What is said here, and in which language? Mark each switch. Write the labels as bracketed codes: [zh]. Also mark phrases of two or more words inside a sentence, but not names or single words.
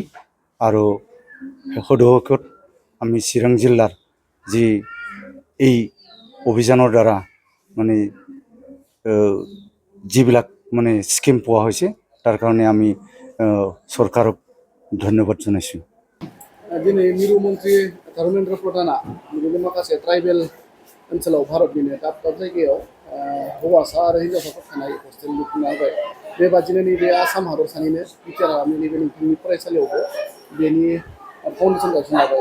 [as] আৰু শেষত আমি চিৰাং জিলাৰ যি এই অভিযানৰ দ্বাৰা মানে যিবিলাক মানে স্কিম পোৱা হৈছে তাৰ কাৰণে আমি চৰকাৰক ধন্যবাদ জনাইছোঁ। [brx] दिनै मिरु मन्त्रि धर्मेन्द्र प्रधानआ बिदिनो माखासे ट्राइबेल ओनसोलाव भारतनिनो दाब दाब जायगायाव हौवासा आरो हिन्जावसाफोर थानाय हस्टेल लुफुंना होबाय। बेबादिनो नैबे आसाम हादरसानिनो बिटिआर नैबे नोंथांनि फरायसालियावबो बेनि फाउन्डेसन गायसनना होबाय।